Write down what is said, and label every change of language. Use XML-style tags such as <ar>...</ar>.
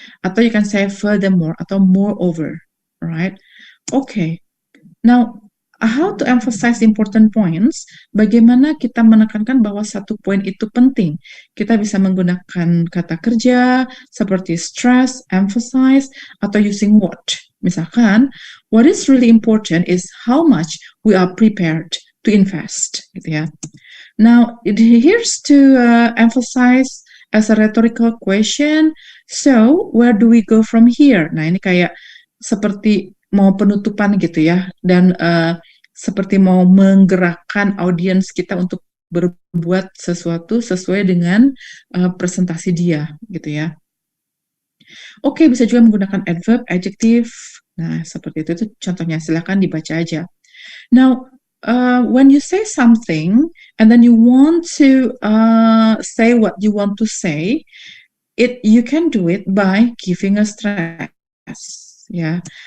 <en>Atau you can say furthermore atau moreover, right? Okay. Now, how to emphasize important points?</en> <id>Bagaimana kita menekankan bahwa satu poin itu penting? Kita bisa menggunakan kata kerja seperti stress, emphasize, atau</id> <en>using what? Misalkan, what is really important is how much we are prepared to invest, gitu ya. Now, here's to emphasize as a rhetorical question. So, where do we go from here?</en> <id>Nah, ini kayak seperti mau penutupan gitu ya, dan seperti mau menggerakkan audiens kita untuk berbuat sesuatu sesuai dengan presentasi dia, gitu ya. Oke, bisa juga menggunakan adverb, adjective. Nah, seperti itu contohnya. Silakan dibaca aja.</id> <en>Now, when you say something and then you want to say what you want to say, you can do it by giving a stress, ya.</en>